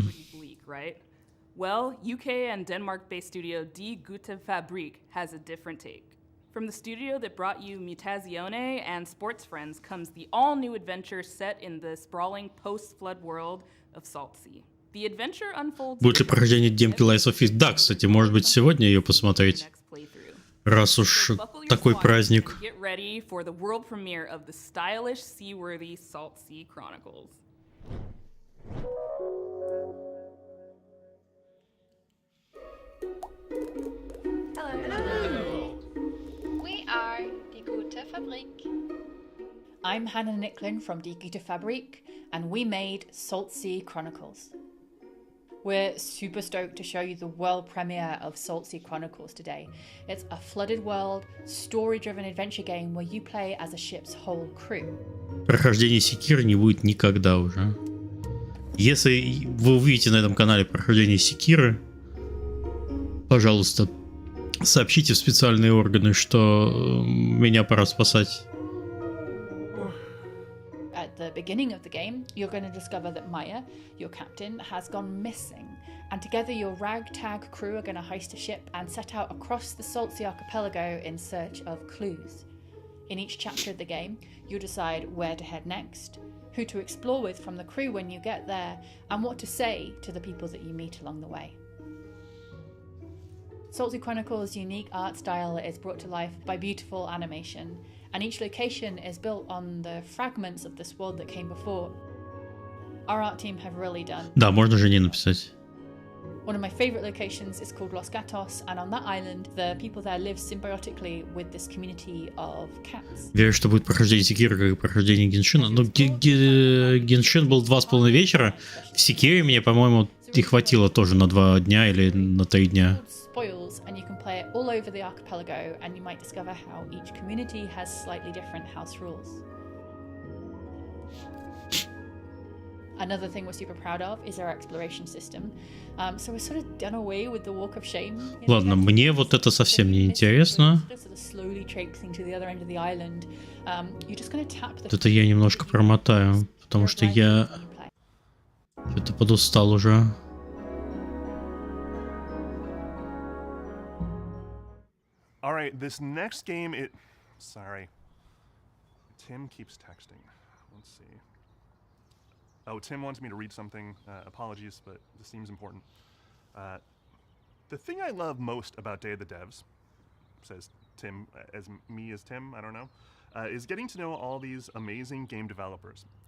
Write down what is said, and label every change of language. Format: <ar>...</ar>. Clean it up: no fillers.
<en>is pretty bleak, right? Well, UK and Denmark-based studio Die Gute Fabrik has a different take. From the studio that brought you Mutazione and Sports Friends comes the all-new adventure set in the sprawling post-flood world of Salt Sea. The adventure unfolds...</en> <ru>Будет ли прохождение демки Lies of Feast? Да, кстати, может быть сегодня ее посмотреть. Раз уж такой праздник.</ru> <en>Get ready for the world premiere of the stylish, seaworthy Salt Sea Chronicles. Hello. We are Die Gute Fabrik. I'm Hannah Nicklin from Die Gute Fabrik, and we made Salt Sea Chronicles. We're super stoked to show you the world premiere of Salt Sea Chronicles today. It's a flooded world, story-driven adventure game where you play as a ship's whole crew.</en> <ru>Прохождение Секиры не будет никогда уже. Если вы увидите на этом канале прохождение Секиры, пожалуйста, сообщите в специальные органы, что меня пора спасать.</ru> <en>At the beginning of the game, you're going to discover that Maya, your captain, has gone missing, and together your ragtag crew are going to heist a ship and set out across the Salt Sea archipelago in search of clues. In each chapter of the game, you'll decide where to head next, who to explore with from the crew when you get there, and what to say to the people that you meet along the way. Salt Sea Chronicles' unique art style is brought to life by beautiful animation, and each location is built on the fragments of this world that came before. Our art team have really done.</en> <ru>Да, можно жене написать.</ru> <en>One of my favorite locations is called Los Gatos, and on that island, the people there live symbiotically with this community of cats.</en> <ru>Верю, что будет прохождение Секиры, как и прохождение Геншина. Но Геншин был 2,5 вечера. В Секире мне, по-моему, и хватило тоже на 2 дня или на 3 дня.</ru> <en>Spoils, and you can play it all over the archipelago, and you might discover how each community has slightly different house rules. Another thing we're super proud of is our exploration system. So we're sort of done away with the walk of shame.</en> <ru>Ладно, мне вот это совсем не интересно. Это я немножко промотаю, потому что я что-то подустал уже.</ru> <en>All right, this next game, sorry. Tim keeps texting. Let's see. Oh, Tim wants me to read something. Apologies, but this seems important. The thing I love most about Day of the Devs, says Tim, as me as Tim, I don't know, is getting to know all these amazing game developers.</en>